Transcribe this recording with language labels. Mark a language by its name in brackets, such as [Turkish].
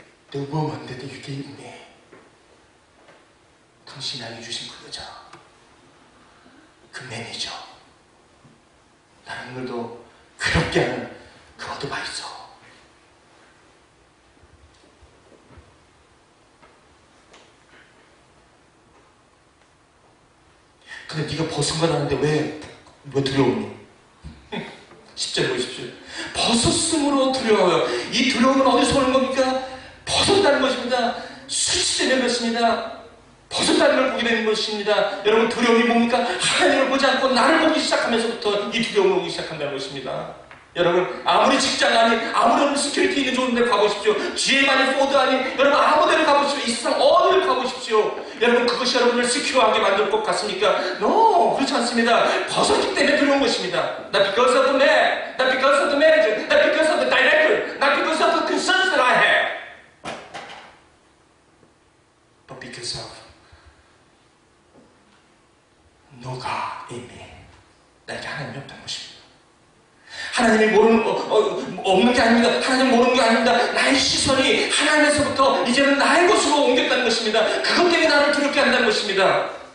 [English] The woman that you gave me. [Korean] 당신이 나에게 주신 그 여자, 그 매니저, 나는 오늘도 괴롭게 하는 그 어드바이저. 근데 네가 벗은 건 아는데 왜 두려우니? 10절에 보십시오. 벗었으므로 두려워요. 이 두려움은 어디서 오는 겁니까? 벗었다는 것입니다. 수치되는 것입니다. 벗었다는 걸 보게 되는 것입니다. 여러분 두려움이 뭡니까? 하나님을 보지 않고 나를 보기 시작하면서부터 이 두려움을 오기 시작한다는 것입니다. 여러분 아무리 직장 아니 아무런 스큐리티 있는 좋은 데 가보십시오. GM 아니 포드 아니 여러분 아무 데를 가보십시오. 이 세상 어디를 가보십시오. 여러분 그것이 여러분을 스큐어하게 만들 것 같습니까? No, 그렇지 않습니다. 벗었기 때문에 두려운 것입니다. [English] Not because of the man, not because of the manager, not because of the director, not because of the concerns that I have, but because of no God in me. [Korean] 나에게 하나님이 없다는 것입니다. 하나님이 없는 게 아닙니다. 하나님 모르는 게 아닙니다. 나의 시선이 하나님에서부터 이제는 나의 것으로 옮겼다는 것입니다. 그것 때문에 나를 두렵게 한다는 것입니다.